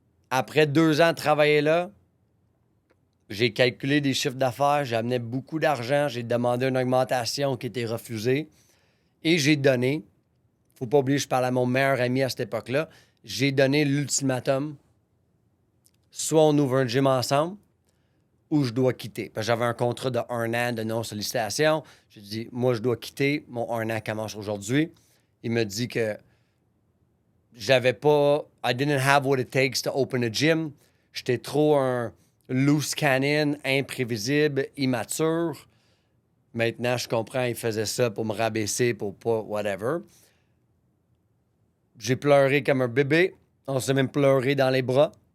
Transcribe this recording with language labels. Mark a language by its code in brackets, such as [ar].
[fr] Après 2 ans de travailler là, j'ai calculé des chiffres d'affaires, j'ai amené beaucoup d'argent, j'ai demandé une augmentation qui était refusée et j'ai donné, faut pas oublier, je parlais à mon meilleur ami à cette époque-là, j'ai donné l'ultimatum, soit on ouvre un gym ensemble, ou je dois quitter. Parce que j'avais un contrat de 1 an de non-sollicitation. J'ai dit, moi, je dois quitter. Mon 1 an commence aujourd'hui. Il me dit que j'avais pas... [en] I didn't have what it takes to open a gym. [fr] J'étais trop un loose cannon, imprévisible, immature. Maintenant, je comprends, il faisait ça pour me rabaisser, pour pas whatever. J'ai pleuré comme un bébé. On s'est même pleuré dans les bras.